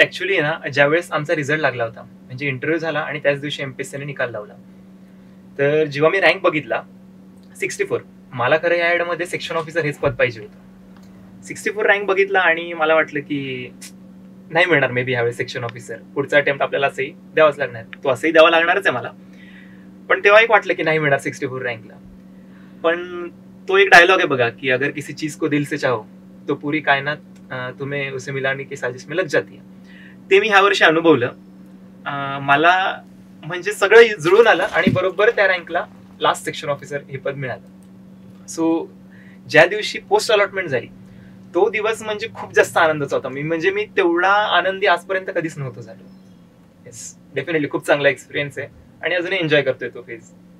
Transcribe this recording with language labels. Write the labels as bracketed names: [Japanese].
[Marathi] Actually ना, ज्यावेळेस आमचा रिझल्ट लागला होता, म्हणजे इंटरव्ह्यू झाला आणि त्याच दिवशी एमपीएससीने निकाल लावला, तर जेव्हा मी रँक बघितला 64, मला खरं या ऍडमध्ये सेक्शन ऑफिसर हेच पद पाहिजे होतं. 64 रँक बघितला आणि मला वाटलं की नाही मिळणार मे बी ह्यावेळेस सेक्शन ऑफिसर. पुढचा अटेम्प्ट आपल्याला असंही द्यावाच लागणार, तो असंही द्यावा लागणारच आहे मला. पण तेव्हा एक वाटलं की नाही मिळणार 64 रँकला. पण तो एक डायलॉग आहे बघा की [Hindi] अगर किसी चीज को दिल से चाहो तो पूरी कायनात तुम्हें उसे मिलाने की साजिश में लग जाती है. [Marathi] ते मी ह्या वर्षी अनुभवलं. मला म्हणजे सगळं जुळून आलं आणि बरोबर त्या रँकला लास्ट सेक्शन ऑफिसर हे पद मिळालं. सो ज्या दिवशी पोस्ट अलॉटमेंट झाली तो दिवस म्हणजे खूप जास्त आनंदाचा होता. मी तेवढा आनंदी आजपर्यंत कधीच नव्हतो झालो. येस, डेफिनेटली खूप चांगला एक्सपिरियन्स आहे आणि अजूनही एन्जॉय करतोय तो फेज.